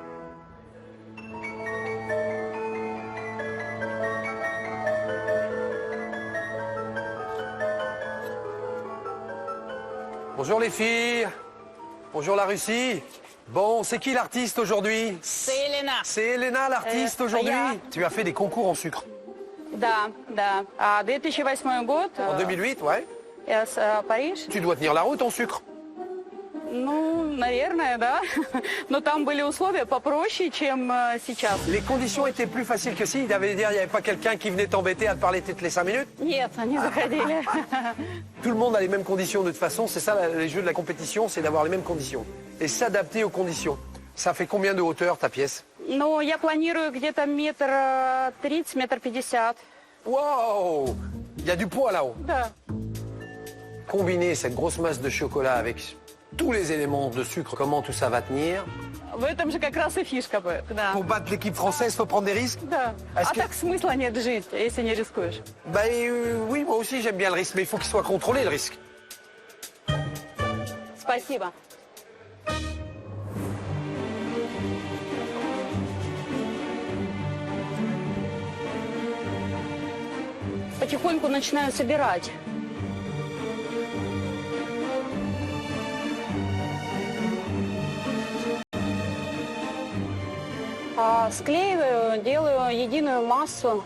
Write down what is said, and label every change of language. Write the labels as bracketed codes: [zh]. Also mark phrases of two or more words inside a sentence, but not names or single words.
[fr] Bonjour les filles. Bonjour la Russie. Bon, c'est qui l'artiste aujourd'hui? C'est Elena. C'est Elena l'artiste aujourd'hui. Tu as fait des concours en sucre. [ru] Да, да. 2008 год. [fr] En 2008, ouais. [ru] Париж. [fr] Tu dois tenir la route en sucre. [ru] Ну, наверное, да. Но там были условия попроще, чем сейчас. [fr] Les conditions étaient plus faciles que si. Il avait dire, il n'y avait pas quelqu'un qui venait t'embêter à te parler toutes les 5 minutes. [ru] Нет, они заходили. [fr] Tout le monde a les mêmes conditions de toute façon. C'est ça, les jeux de la compétition, c'est d'avoir les mêmes conditions. Et s'adapter aux conditions. Ça fait combien de hauteur ta pièce? [ru] Ну, я планирую где-то 1,30 м, 1,50 м. [fr] Wow! Il y a du poids là-haut. [ru] Да. [fr] Combiner cette grosse masse de chocolat avec tous les éléments de sucre, comment tout ça va tenir? [ru] В этом же как раз и фишка. Да. [fr] Pour battre l'équipe française, faut prendre des risques? [ru] Да. [fr] Est-ce [ru] А [fr] que- [ru] так смысла нет жить, если не рискуешь. [fr] Oui, moi aussi j'aime bien le risque, mais il faut qu'il soit contrôlé le risque. [ru] Спасибо. Потихоньку начинаю собирать. Склеиваю, делаю единую массу.